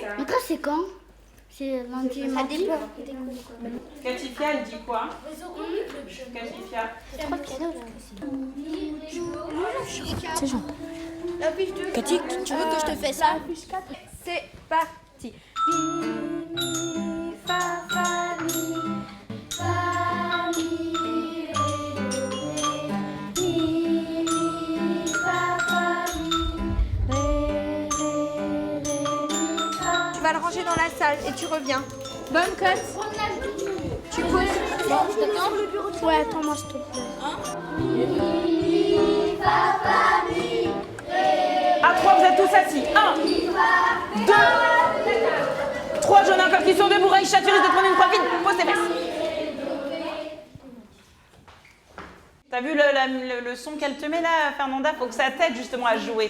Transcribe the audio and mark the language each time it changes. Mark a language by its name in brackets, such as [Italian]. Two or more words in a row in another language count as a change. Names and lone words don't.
[French] Mais toi, c'est quand? C'est lundi, mardi? Katifia, elle dit quoi? Katifia. C'est Jean. La fiche 2. Cathy, tu veux que je te fasse ça? C'est parti. Mi, mi, fa, fa, mi. Fa, mi, ré, do, ré. Mi, mi, fa, fa, mi. Ré, ré, mi, fa. Tu vas le ranger dans la salle et tu reviens. Bonne cote. Tu poses. Bon, je t'attends. Ouais, attends-moi, s'il te plaît. Mi, fa, fa, mi. À 3, vous êtes tous assis. 1, 2, 3 jeunes encore qui sont debout. Raïcha, tu risques de prendre une croix vide. Pose tes fesses. T'as vu le son qu'elle te met là, Fernanda? Faut que ça t'aide justement à jouer.